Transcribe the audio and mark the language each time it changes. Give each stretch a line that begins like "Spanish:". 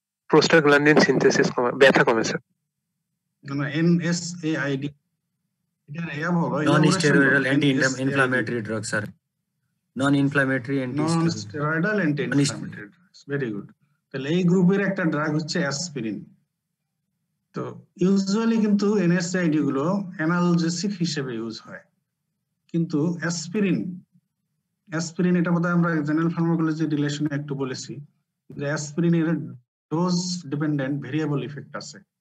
Bangla: Prostaglandin synthesis কমে, ব্যথা কমে স্যার। না, NSAID এটা এয়া বলো,
English: non-steroidal anti-inflammatory drug sir, non-inflammatory non-steroidal anti-inflammatory drugs, very good.
Bangla: তাহলে এই গ্রুপের একটা ড্রাগ হচ্ছে অ্যাসপিরিন। তো ইউজুয়ালি কিন্তু NSAID গুলো অ্যানালজেসিক হিসেবে ইউজ হয়, কিন্তু অ্যাসপিরিন অ্যাসপিরিন, এটা বোধহয় আমরা জেনারেল ফার্মাকোলজি রিলেশনে একটু বলেছি যে অ্যাসপিরিনের ডোজ ডিপেন্ডেন্ট ভেরিয়েবল ইফেক্ট আছে।